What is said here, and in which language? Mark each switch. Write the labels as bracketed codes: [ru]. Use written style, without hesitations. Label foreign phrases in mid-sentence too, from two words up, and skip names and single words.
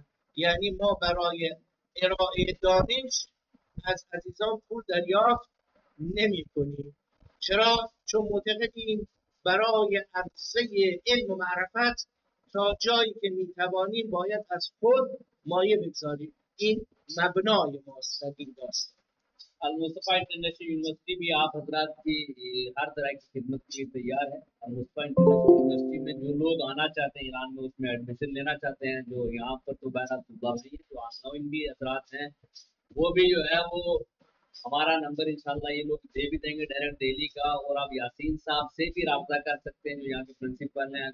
[fa] یعنی ما برای ارائه دانش از عزیزان پول دریافت نمی کنیم. چرا؟ چون معتقدیم برای عرصه علم و معرفت تا جایی که می توانیم باید از خود مایه بگذاریم. این مبنای ماست در این داستان. [hi] अलमुस्तफ़ा इंटरनेशनल यूनिवर्सिटी भी आप हजरात की हर तरह की खिदमत के लिए तैयार है। अलमुस्तफ़ा इंटरनेशनल यूनिवर्सिटी में जो लोग आना चाहते हैं ईरान में उसमें एडमिशन लेना चाहते हैं, जो यहाँ पर तो बैरात नहीं है, जो ऑनलाइन भी हजरात हैं वो भी जो है वो हमारा नंबर इंशाल्लाह ये लोग दे भी देंगे डायरेक्ट दिल्ली का, और आप यासीन साहब से भी रब्ता कर सकते हैं जो यहाँ के प्रिंसिपल हैं।